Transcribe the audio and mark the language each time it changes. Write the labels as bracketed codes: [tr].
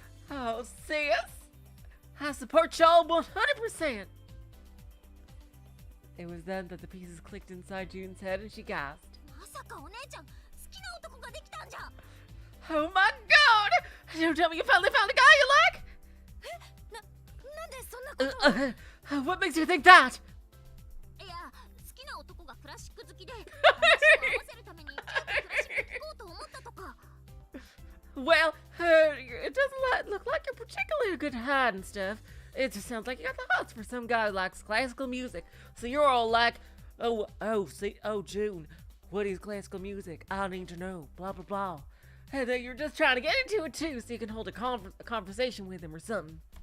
[en] Oh sis, I support y'all 100%. It was then that the pieces clicked inside June's head and she gasped. [ja] まさかお姉ちゃん好きな男ができたんじゃ。 [en] Oh my god! Don't tell me you finally found a guy you like? [ja] なんでそんなことを。 [en] What makes you think that? [ja] いや、好きな男がクラシック好きで、話を合わせるためにちょっとクラシック聴こうと思ったとか。 [en] Well, it doesn't look like you're particularly a good hide and stuff. It just sounds like you got the hots for some guy who likes classical music. So you're all like, oh, June, what is classical music? I need to know, blah, blah, blah. And then you're just trying to get into it too so you can hold a conversation with him or something.